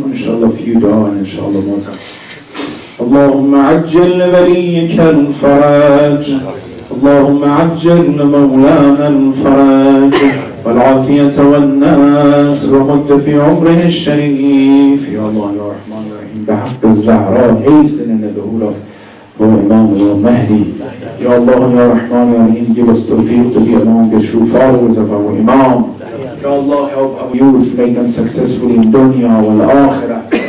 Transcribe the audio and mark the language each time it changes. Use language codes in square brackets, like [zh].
[ar] إن شاء الله [en] few down [ar] إن شاء الله [en] more time. [ar] اللهم عجل لوليك الفرج اللهم عجل مولانا الفرج والعافية والناصر ومد في عمره الشريف. يا الله يا رحمن يا رحيم بحق الزهراء [en] hasten in the door of our Imam Ya Mahdi. [ar] Ya Allah Ya Rahman Ya Rahim, [en] give us tawfiq to be among the true followers of our Imam. Ya Allah, help our youth, make them successful in [ar] dunya wal akhirah.